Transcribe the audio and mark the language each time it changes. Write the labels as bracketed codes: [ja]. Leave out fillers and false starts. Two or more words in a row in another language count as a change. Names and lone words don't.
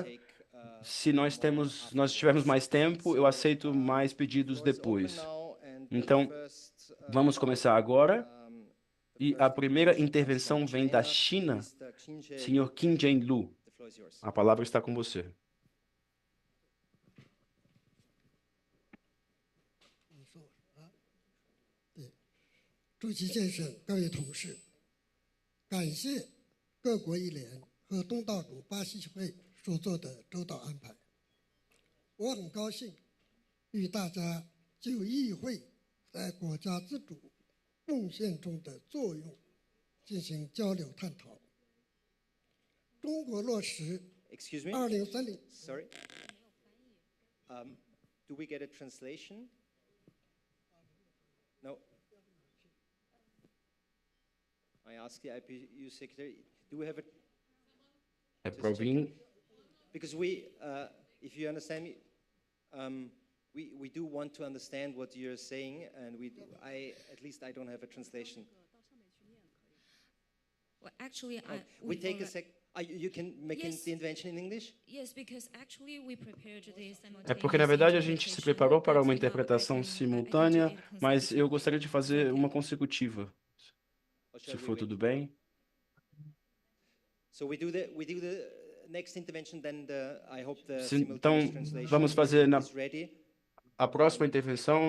[pt] Se nós tivermos mais tempo, eu aceito mais pedidos depois. Então, vamos começar agora. E a primeira intervenção vem da China, senhor Qin Zhenlu. A palavra está com você. [zh] 主席先生、各位同事，感谢各国议联和东道主巴西会所做的周到安排。我很高兴与大家就议会在国家自主贡献中的作用进行交流探讨。中国落实2030。 [en] Sorry. Do we get a translation? No. I asked the IPU secretary, do we have a... Provin. Because if you understand me, we do want to understand what you're saying, and at least I don't have a translation. Well, actually, we take a sec. You can make the intervention in English? Yes, because actually we prepared this [pt] É porque, na verdade, a gente se preparou para uma interpretação simultânea, mas eu gostaria de fazer uma consecutiva. Se for tudo bem. Então, vamos fazer a próxima intervenção.